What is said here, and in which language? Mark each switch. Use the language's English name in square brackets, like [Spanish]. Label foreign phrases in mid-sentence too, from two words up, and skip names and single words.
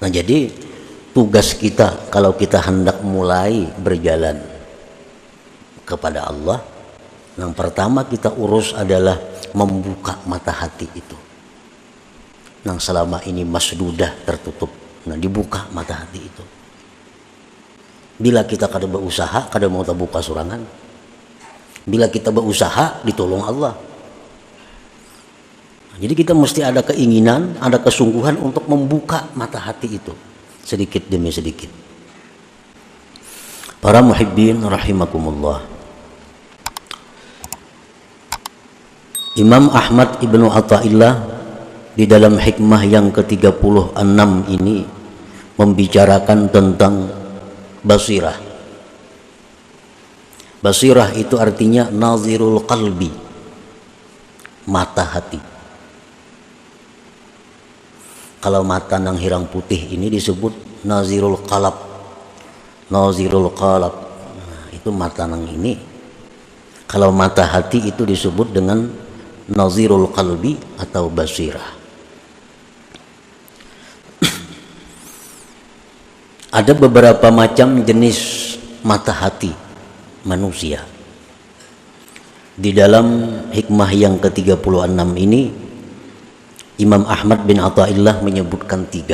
[Indonesian] Nah, jadi tugas kita kalau kita hendak mulai berjalan kepada Allah, yang pertama kita urus adalah membuka mata hati itu yang selama ini masdudah, tertutup. Nah, dibuka mata hati itu. [Banjar] Bila kita kada berusaha, kada mau terbuka surangan. [Indonesian] Bila kita berusaha, ditolong Allah. Jadi kita mesti ada keinginan, ada kesungguhan untuk membuka mata hati itu sedikit demi sedikit. Para [Arabic] محبين رحمكم الله. [Indonesian] Imam Ahmad Ibnu Athaillah di dalam hikmah yang ke-36 ini membicarakan tentang basirah. Basirah itu artinya [Arabic] ناظر القلب, [Indonesian] mata hati. Kalau mata [Banjar] nang hirang putih [Indonesian] ini disebut [Arabic] ناظر القالب. ناظر القالب. [Indonesian] Nah, itu mata nang ini. Kalau mata hati itu disebut dengan [Arabic] ناظر القلب [Indonesian] atau basirah. Ada beberapa macam jenis mata hati manusia. Di dalam hikmah yang ke-36 ini, Imam Ahmad bin Athaillah menyebutkan 3.